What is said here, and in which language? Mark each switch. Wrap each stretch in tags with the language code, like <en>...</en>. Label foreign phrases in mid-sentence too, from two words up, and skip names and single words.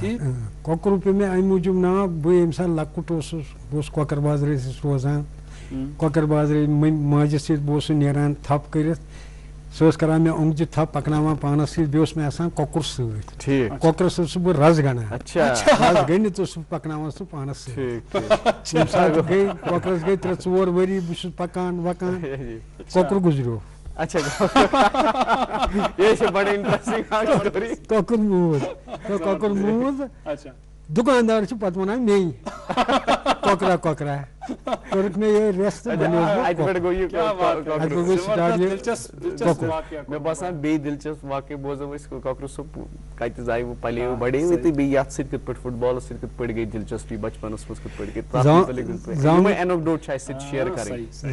<ks>کۄکُر پیوٚو مےٚ امہِ موٗجوٗب ناو, بہٕ ییٚمہِ ساتہٕ لۄکُٹ اوسُس, بہٕ اوسُس کۄکر بازرٕ ٲسۍ روزان, کۄکر بازرٕ ماجہِ سۭتۍ بہٕ اوسُس نیران تھپھ کٔرِتھ, سۄ ٲس کران مےٚ اوٚنگجہِ تھپھ پکناوان پانس سۭتۍ, بیٚیہِ اوس مےٚ آسان کۄکُر سۭتۍ, کۄکرس سۭتۍ اوسُس بہٕ رز گنڈان, رز گٔنڈِتھ اوسُس بہٕ پکناوان سُہ پانس سۭتۍ. ییٚمہِ ساتہٕ گٔے کۄکرس گٔے 3-4 ؤری, بہٕ چھُس پکان وکان, کۄکُر گُزریو.</ks> <ur>یہ بڑی انٹرسٹنگ</ur> <ks>کۄکُر موٗد, کۄکُر موٗد دکاندار چھ پتہ ونان مے کۄکرا کۄکرا کورُکھ مےٚ یہِ ریس تہٕ اتہ پٮ۪ٹھ گوٚو یہِ اَتہِ گوٚو سٹارٹ یہِ مےٚ باسان بیٚیہِ دِلچسپ واقعہٕ بوزو أسۍ کۄکرٕ صٲب کتہِ زایوٕ پلیوٕ بڑیوٕ تہٕ بیٚیہِ یتھ سۭتۍ کِتھ پٲٹھۍ فٹ بالس سۭتۍ کِتھ پٲٹھۍ گٔے دلچسپی بچپنس منٛز کِتھ پٲٹھۍ گٔے یِمے اینوکڈوٹ چھِ اَسہِ سۭتۍ شیر کرٕنۍ</ks>